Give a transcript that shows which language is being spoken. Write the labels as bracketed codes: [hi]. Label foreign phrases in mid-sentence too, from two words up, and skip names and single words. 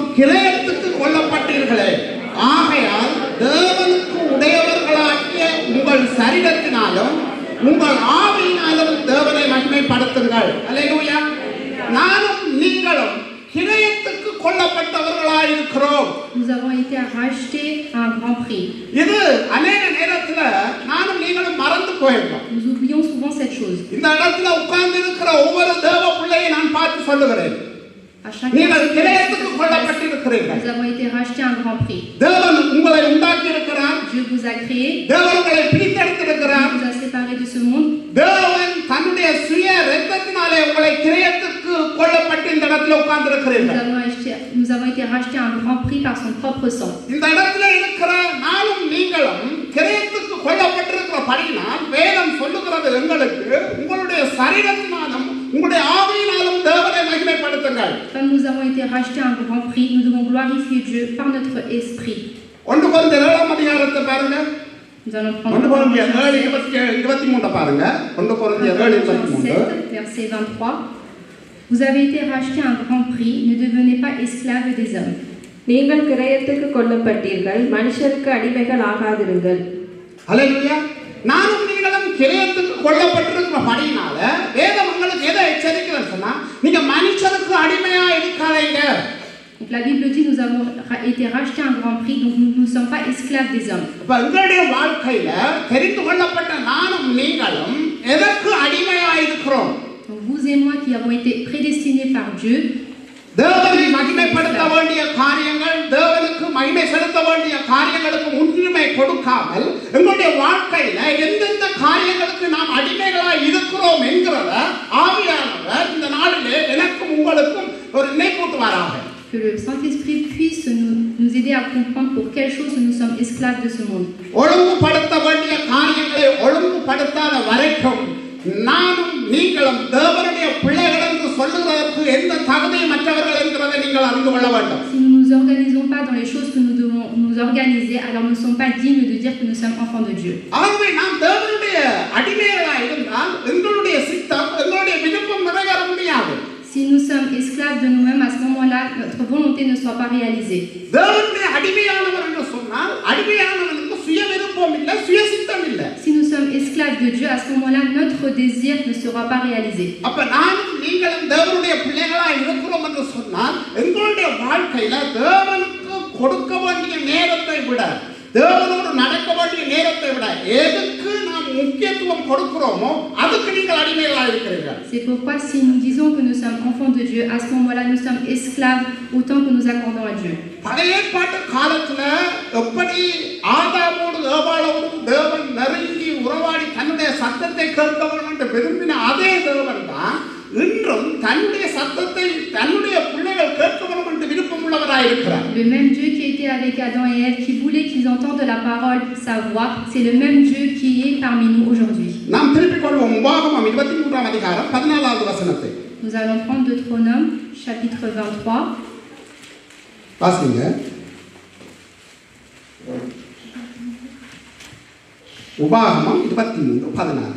[ta] கிரயத்துக்கு கொல்லப்பட்டீர்களே, ஆகையால் தேவனுக்கு உடையவர்களாகிய உங்கள் சரீரத்தினாலும் உங்கள் ஆவியினாலும் தேவனை மகிமைப்படுத்துங்கள். அல்லேலூயா. நானும் நீங்களும் கிரயத்துக்கு கொல்லப்பட்டவர்களாயிருக்கிறோம். [fr] Nous avons été rachetés à un grand prix. [ta] இது அநேக நேரத்துல நானும் நீங்களும் மறந்து போயிருக்கோம். [fr] Nous oublions souvent cette chose. [ta] இந்த இடத்துல உட்கார்ந்து இருக்கிற ஒவ்வொரு தேவ பிள்ளையை நான் பார்த்து சொல்லுகிறேன், [fr] À chaque [ta] நீங்கள் கிரயத்துக்கு கொல்லப்பட்டிருக்கிறீர்கள். [fr] nous avons été rachetés à un grand prix. [ta] தேவன் உங்களை உண்டாக்கி இருக்கிறார். [fr] Dieu vous a créé. [ta] தேவன் உங்களை பிரித்தெடுத்திருக்கிறார். [fr] Dieu vous a séparés de ce monde. [ta] தேவன் தன்னுடைய சுய இரத்தத்தினாலே உங்களை கிரயத்துக்கு கொல்லப்பட்டு இந்த இடத்துல உட்கார்ந்து இருக்கிறீர்கள். [fr] Nous avons été rachetés à un grand prix par son propre sang. [ta] இந்த இடத்துல இருக்கிற நானும் நீங்களும் கிரயத்துக்கு கொல்லப்பட்டிருக்கிறபடியினால் வேதம் சொல்லுகிறது எங்களுக்கு உங்களுடைய சரீரத்தினாலும் உங்களுடைய ஆவியினாலும் தேவனை மகிமை மகிமைப்படுத்துங்கள். [fr] Comme nous avons été rachetés à un grand prix, nous devons glorifier Dieu par notre esprit. [ta] 1 கொரிந்தியர் 7 அதிகாரத்தை பாருங்க. [fr] Nous allons prendre [ta] 1 கொரிந்தியர் 7:23 பாருங்க. 1 கொரிந்தியர் 7:23. [fr] Verset 23. Vous avez été rachetés à un grand prix, ne devenez pas esclaves des hommes. [ta] நீங்கள் கிரயத்துக்கு கொல்லப்பட்டீர்கள், மனுஷருக்கு அடிமைகள் ஆகாதிருங்கள். அல்லேலூயா. நானும் நீங்களும் கிரயத்துக்கு கொல்லப்பட்டிருக்கிறபடினால வேதம் உங்களுக்கு எதை எச்சரிக்கிறதுன்னு சொன்னா, நீங்க மனுஷருக்கு அடிமையா இருக்காதீங்க. [fr] Donc la Bible dit nous avons été rachetés à un grand prix, donc nous ne sommes pas esclaves des hommes. [ta] இப்ப உங்களுடைய வாழ்க்கையில தெரிந்து கொள்ளப்பட்ட நானும் நீங்களும் எதற்கு அடிமையா இருக்கிறோம்? [fr] Donc vous et moi qui avons été prédestinés par Dieu, [ta] தேவனை மகிமைப்படுத்த வேண்டிய காரியங்கள், தேவனுக்கு மகிமை செலுத்த வேண்டிய காரியங்களுக்கு முன்னுரிமை கொடுக்காமல் எங்களுடைய வாழ்க்கையில எந்தெந்த காரியங்களுக்கு நாம் அடிமைகளா இருக்கிறோம் என்கிறத ஆவியானவர் இந்த நாளிலே எனக்கும் உங்களுக்கும் ஒரு நினைப்பூட்டுவாராக. [fr] que le Saint-Esprit puisse nous aider à comprendre pour quelles choses nous sommes esclaves de ce monde. [ta] ஒழுங்குபடுத்த வேண்டிய காரியங்களை ஒழுங்குபடுத்தாத வரைக்கும் நானும் நீங்களும் தேவனுடைய பிள்ளைகள் என்று சொல்லுவதற்கு எந்த தகுதியும் மற்றவர்கள் என்கிறதை நீங்கள் அறிந்து கொள்ள வேண்டும். [fr] Si nous ne nous organisons pas dans les choses que nous devons nous organiser, alors nous ne sommes pas dignes de dire que nous sommes enfants de Dieu. [ta] ஆகவே நாம் தேவனுடைய அடிமைகளாக இருந்தால் எங்களுடைய சித்தம், எங்களுடைய விருப்பம் நிறைவேற முடியாது. [fr] Si nous sommes esclaves de nous-mêmes, à ce moment-là, notre volonté ne sera pas réalisée. [ta] தேவனுடைய அடிமையானவர் என்று சொன்னால் அடிமையானவனுக்கு சுய விருப்பம் இல்லை, சுய சித்தம் இல்லை. [fr] Si nous sommes esclaves de Dieu, à ce moment-là, notre désir ne sera pas réalisé. [ta] அப்ப நானும் நீங்களும் தேவனுடைய பிள்ளைகளாக இருக்கிறோம் என்று சொன்னால் எங்களுடைய வாழ்க்கையில தேவனுக்கு கொடுக்க வேண்டிய நேரத்தை விட, தேவனோடு நடக்க வேண்டிய நேரத்தை விட எதுக்கு நாம் முக்கியத்துவம் கொடுக்கிறோமோ அதுக்கு நீங்கள் அடிமைகளாக இருக்கிறீர்கள். [fr] C'est pourquoi si nous disons que nous sommes enfants de Dieu, à ce moment-là, nous sommes esclaves autant que nous accordons à Dieu. [ta] பழைய ஏற்பாட்டு காலத்துல எப்படி ஆதாமோடு ஏவாளோடு தேவன் நெருங்கி உறவாடி தன்னுடைய சத்தத்தை கேட்க வேண்டும் என்று விரும்பின அதே தேவன் தான் இன்றும் தன்னுடைய சத்தத்தை தன்னுடைய பிள்ளைகள் கேட்க வேண்டும் என்று விருப்பம் உள்ளவராய் இருக்கிறார். [fr] Le même Dieu qui était avec Adam et Ève, qui voulait qu'ils entendent la parole, sa voix, c'est le même Dieu qui est parmi nous aujourd'hui. [ta] நாம் திருப்பிக் கொள்வோம் உபாகமம் 23 அதிகாரம் 14வது வசனத்தை. [fr] Nous allons prendre Deutéronome, chapitre 23. [ta] வாசிங்க. உபாகமம் 23:14.